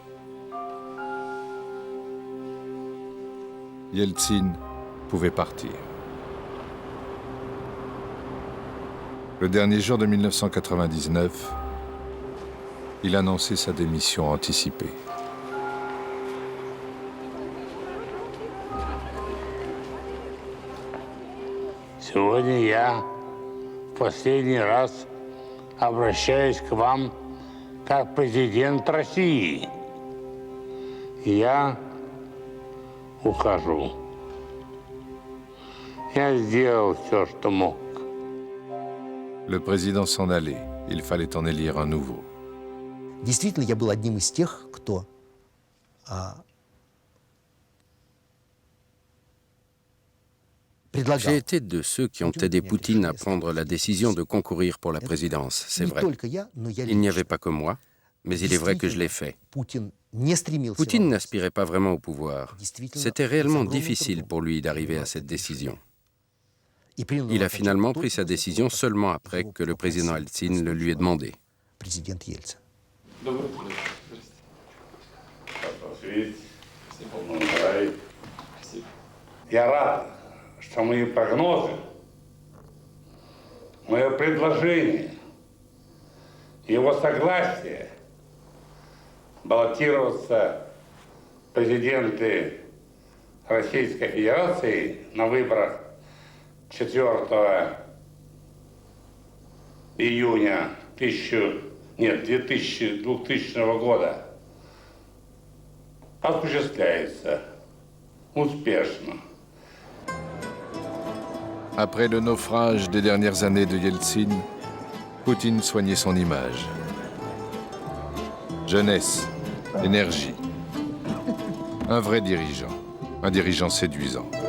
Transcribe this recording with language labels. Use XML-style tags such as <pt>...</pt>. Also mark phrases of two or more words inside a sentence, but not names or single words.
<fr>Yeltsin pouvait partir. Le dernier jour de 1999, il annonçait sa démission anticipée.</fr> <ru>Сегодня я в последний раз обращаюсь к вам как президент России. Я ухожу. Я сделал все, что мог.</ru> <fr>Le président s'en allait. Il fallait en élire un nouveau.</fr> <ru>Действительно, я был одним из тех, кто</ru> <fr>J'ai été de ceux qui ont aidé Poutine à prendre la décision de concourir pour la présidence, c'est vrai. Il n'y avait pas que moi, mais il est vrai que je l'ai fait. Poutine n'aspirait pas vraiment au pouvoir. C'était réellement difficile pour lui d'arriver à cette décision. Il a finalement pris sa décision seulement après que le président Eltsine le lui ait demandé.</fr> <ru>Я рад, что мои прогнозы, мое предложение, его согласие баллотироваться в президенты Российской Федерации на выборах 4 июня 2000 года осуществляется успешно.</ru> <fr>Après le naufrage des dernières années de Yeltsin, Poutine soignait son image. Jeunesse, énergie. Un vrai dirigeant, un dirigeant séduisant.</fr>